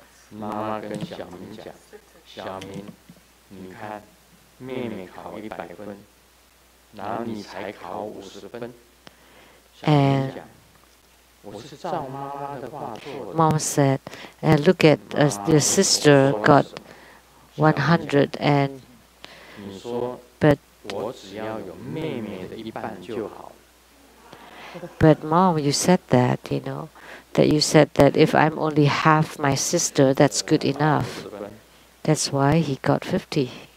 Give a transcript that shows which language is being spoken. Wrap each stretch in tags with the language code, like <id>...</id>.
<zh>妈妈跟小明讲，小明，你看，妹妹考100分，然后你才考50分。小明讲，我是照妈妈的话做的。</zh> <en>Mom said, look at your sister got 100 and</en> <zh>你说，</zh> <en>but</en> <zh>我只要有妹妹的1半就好。</zh> <en>But Mom, you said that, that you said that if I'm only half my sister, that's good enough. That's why he got 50.</en>